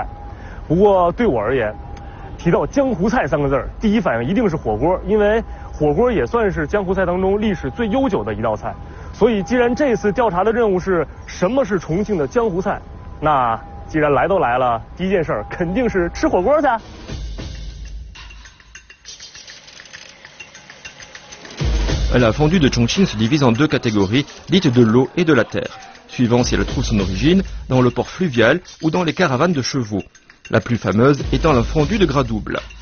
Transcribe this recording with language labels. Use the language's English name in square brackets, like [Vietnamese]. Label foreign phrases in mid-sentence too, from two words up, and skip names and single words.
[Chinese] 不过对我而言，提到江湖菜三个字儿，第一反应一定是火锅，因为火锅也算是江湖菜当中历史最悠久的一道菜。所以，既然这次调查的任务是什么是重庆的江湖菜，那既然来都来了，第一件事肯定是吃火锅去。 [French] La fondue de Chongqing se divise en deux catégories, dites de l'eau et de la terre, suivant si elle trouve son origine dans le port fluvial ou dans les caravanes de chevaux, la plus fameuse étant la fondue de gras double.